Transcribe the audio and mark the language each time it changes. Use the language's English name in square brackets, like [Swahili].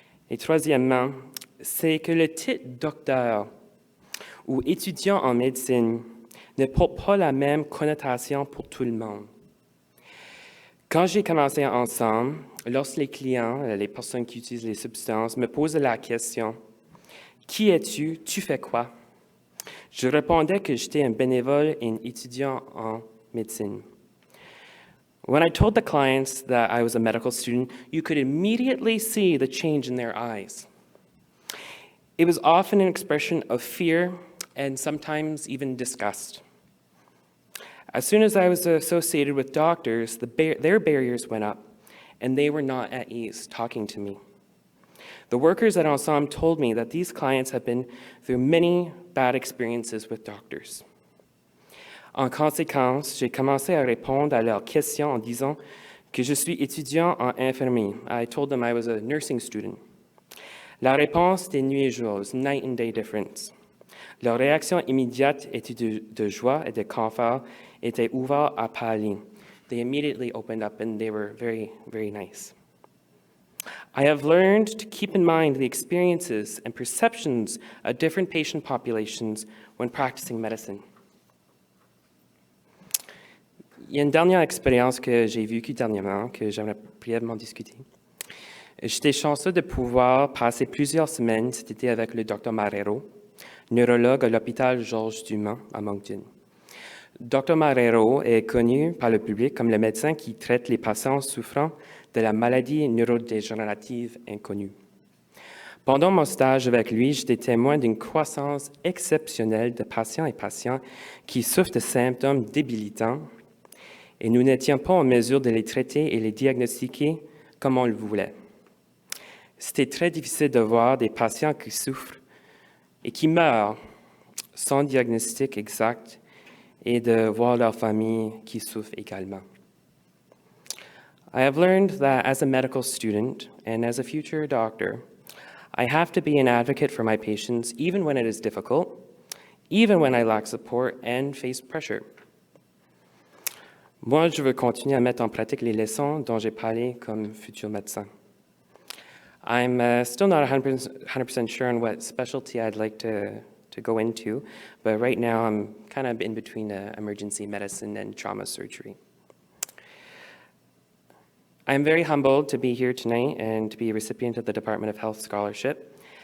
[French] Et troisièmement, c'est que le titre docteur ou étudiant en médecine ne porte pas la même connotation pour tout le monde. Quand j'ai commencé ensemble, lorsque les clients, les personnes qui utilisent les substances, me posaient la question « Qui es-tu? Tu fais quoi? » Je répondais que j'étais un bénévole et un étudiant en médecine. [English] When I told the clients that I was a medical student, you could immediately see the change in their eyes. It was often an expression of fear and sometimes even disgust. As soon as I was associated with doctors, their barriers went up, and they were not at ease talking to me. The workers at Ensemble told me that these clients have been through many bad experiences with doctors. [French] En conséquence, j'ai commencé à répondre à leurs questions en disant que je suis étudiant en infirmier. [English] I told them I was a nursing student. [French] La réponse était nuit et jour, [English] it was night and day difference. [French] Leur réaction immédiate était de joie et de confort, étaient ouverts à parler. [English] They immediately opened up and they were very, very nice. I have learned to keep in mind the experiences and perceptions of different patient populations when practicing medicine. [French] Il y a une dernière expérience que j'ai vécue dernièrement que j'aimerais brièvement discuter. J'étais chanceux de pouvoir passer plusieurs semaines cet été avec le Dr Marrero, neurologue à l'hôpital Georges Dumont à Moncton. Dr Marrero est connu par le public comme le médecin qui traite les patients souffrant de la maladie neurodégénérative inconnue. Pendant mon stage avec lui, j'étais témoin d'une croissance exceptionnelle de patients et patientes qui souffrent de symptômes débilitants et nous n'étions pas en mesure de les traiter et les diagnostiquer comme on le voulait. C'était très difficile de voir des patients qui souffrent et qui meurent sans diagnostic exact et de voir leur famille qui souffre également. [English] I have learned that as a medical student and as a future doctor, I have to be an advocate for my patients even when it is difficult, even when I lack support and face pressure. [French] Moi, je veux continuer à mettre en pratique les leçons dont j'ai parlé comme futur médecin. [English] I'm still not 100% sure on what specialty I'd like to go into, but right now I'm kind of in between emergency medicine and trauma surgery. I'm very humbled to be here tonight and to be a recipient of the Department of Health Scholarship.